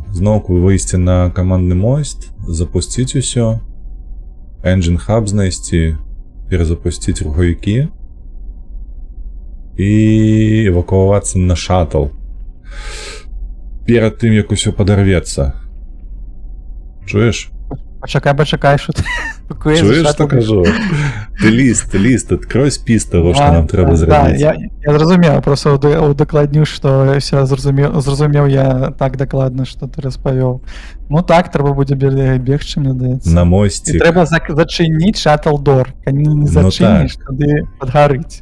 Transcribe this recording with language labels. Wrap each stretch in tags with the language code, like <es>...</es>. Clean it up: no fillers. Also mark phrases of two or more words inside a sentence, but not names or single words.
<be>Зноўку выйсці на камандны мост, запусціць усё,</be> <en>Engine Hub</en> <be>знайсці, перазапусціць рухавікі і эвакуавацца на шаттл. Перад тым, як усё падарвецца. Чуеш? Пачакай,</be> <uk>що ти пакуєш.</uk> <be>Чуеш, што кажу? Ты ліст, адкрой спіс того, што нам трэба зрабіць. Я зразумеў, просто удакладню, што все зразумеў я так дакладна, што ты распавёў. Ну так, трэба будзе бегчы, мне здаецца. На мосцік. Трэба зачыніць шаттл-дор. Калі не зачыніш, тады падгарыць.</be>